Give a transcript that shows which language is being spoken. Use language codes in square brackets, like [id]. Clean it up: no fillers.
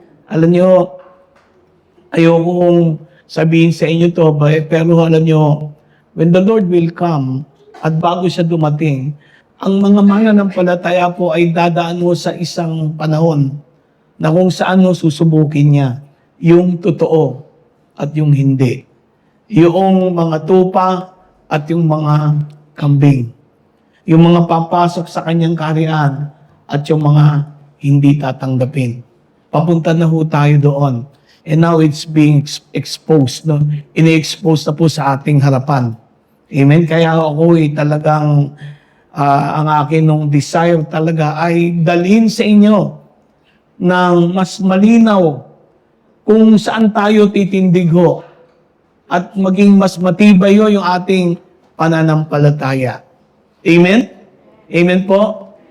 [tl] Alam nyo, ayoko kong sabihin sa inyo to, pero alam nyo, [en] when the Lord will come, [tl] at bago siya dumating, ang mga mananampalataya po ay dadaan mo sa isang panahon na kung saan mo susubukin niya yung totoo at yung hindi. Yung mga tupa at yung mga kambing. Yung mga papasok sa kanyang kaharian at yung mga hindi tatanggapin. Papunta na ho tayo doon. [en] And now it's being exposed. [tl] No? Ini-expose na po sa ating harapan. Amen? Kaya ako talagang ang akin nung desire talaga ay dalhin sa inyo ng mas malinaw kung saan tayo titindig ho at maging mas matibay ho yung ating pananampalataya. Amen? Amen po?